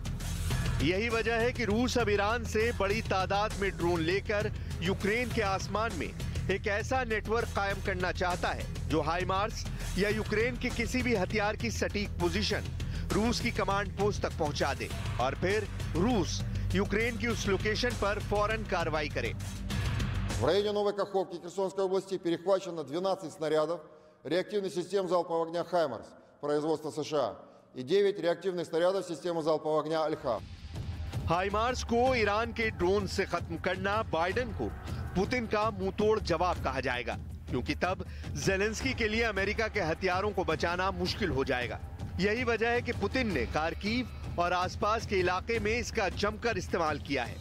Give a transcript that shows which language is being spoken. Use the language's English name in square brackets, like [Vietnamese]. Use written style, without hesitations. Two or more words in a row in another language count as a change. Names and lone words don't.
[Hindi] यही वजह है कि रूस अब ईरान से बड़ी तादाद में ड्रोन लेकर यूक्रेन के आसमान में एक ऐसा नेटवर्क कायम करना चाहता है जो हाइमार्स या यूक्रेन के किसी भी हथियार की सटीक पोजीशन रूस की [English] command post [Hindi] तक पहुंचा दे और फिर रूस यूक्रेन की उस लोकेशन पर फौरन कार्रवाई करे। [Russian] В районе Новой Каховки Херсонской области перехвачено 12 снарядов реактивных систем залпового огня «Хаймарс» производства США и 9 реактивных снарядов системы залпового огня «Альха». [Hindi] हाइमार्स को ईरान के ड्रोन से खत्म करना बाइडेन को पुतिन का मुंहतोड़ जवाब कहा जाएगा, क्योंकि तब ज़ेलेंस्की के लिए अमेरिका के हथियारों को बचाना मुश्किल हो जाएगा। यही वजह है कि पुतिन ने खार्किव और आसपास के इलाके में इसका जमकर इस्तेमाल किया है।